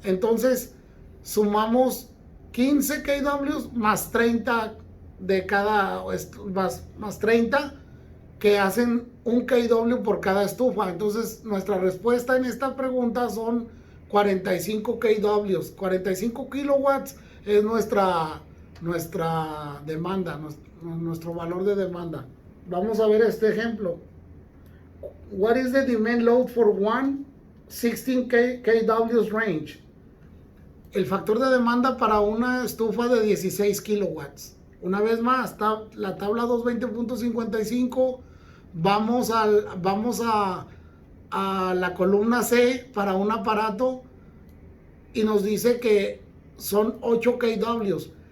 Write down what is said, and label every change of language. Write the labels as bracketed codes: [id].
[es] Entonces sumamos 15 kW más 30 de cada más 30 que hacen 1 kW por cada estufa. Entonces nuestra respuesta en esta pregunta son 45 kW. 45 kilowatts es nuestra demanda, nuestro valor de demanda. Vamos a ver este ejemplo. [en] What is the demand load for one 16 kW range? [es] El factor de demanda para una estufa de 16 kilowatts. Una vez más, la tabla 220.55. Vamos a la columna C para un aparato y nos dice que son 8 kW.